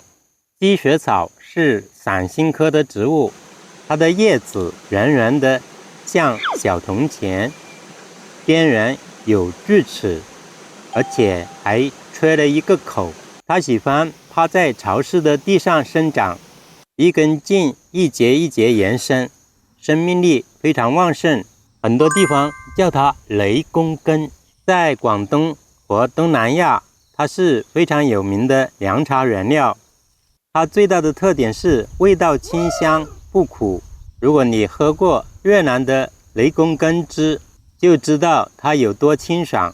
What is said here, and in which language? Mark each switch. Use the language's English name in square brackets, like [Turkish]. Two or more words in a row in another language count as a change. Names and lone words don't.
[Chinese] 積雪草是傘形科的植物，它的葉子圓圓的，像小銅錢，邊緣有鋸齒，而且還吹了一個口。它喜歡趴在潮濕的地上生長，一根莖一節一節延伸，生命力非常旺盛。很多地方叫它雷公根。在廣東和東南亞，它是非常有名的涼茶原料。它最大的特點是味道清香不苦。如果你喝過越南的雷公根汁，就知道它有多清爽。